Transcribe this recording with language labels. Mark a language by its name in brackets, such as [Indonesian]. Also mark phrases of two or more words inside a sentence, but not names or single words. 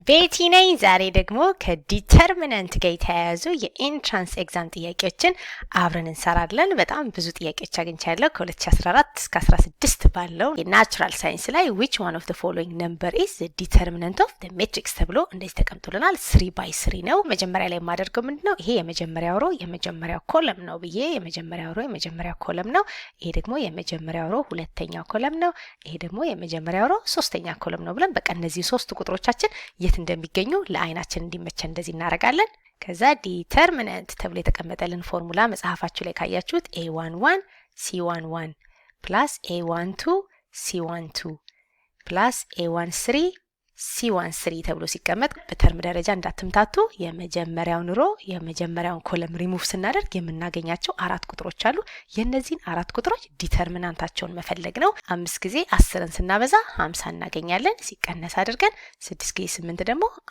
[Amharic] ቤቲ ነኝ። ዛሬ ደግሞ ከዲተርሚናንት ጋር የተያያዙ [English] entrance exam [Amharic] ጥያቄዎችን አብረን እንሰራለን። በጣም ብዙ ጥያቄዎች አግኝቻለሁ ከ2014 እስከ 16 ባለው የናቹራል ሳይንስ ላይ [English] which one of the following number is the determinant of the matrix [Amharic] ተብሎ እንደዚህ ተቀምጦልናል። 3x3 ነው። መጀመሪያ ላይ የማደርገው ምንድነው? ይሄ የመጀመሪያው ሮ የመጀመሪያው ኮለም ነው ብዬ የመጀመሪያው ሮ የመጀመሪያው ኮለም ነው። ይሄ ደግሞ የመጀመሪያው ሮ ሁለተኛው ኮለም ነው። ይሄ ደግሞ የመጀመሪያው ሮ ሶስተኛ ኮለም ነው ብለን በቃ እነዚህ ሶስት ቁጥሮቻችን እንደሚገኙ ለአይናችን እንዲመቸን እንደዚህ እናረጋለን። ከዛ ዲተርሚናንት ተብሎ የተቀመጠልን ፎርሙላ መጽሐፋችሁ ላይ ካያችሁት a11 c11 plus a12 c12 plus a13 c13 ተብሎ ሲቀመጥ በተርም ደረጃ እንዳትምታቱ የመጀመሪያውን ሮ የመጀመሪያውን ኮለም ሪሙቭ ስናደርግ የምናገኛቸው አራት ቁጥሮች አሉ። የነዚህን አራት ቁጥሮች ዲተርሚናንታቸውን መፈለግ ነው። 5 ጊዜ 10ን ስናበዛ 50 እናገኛለን። ሲቀነስ አድርገን 6 ጊዜ 8 ደግሞ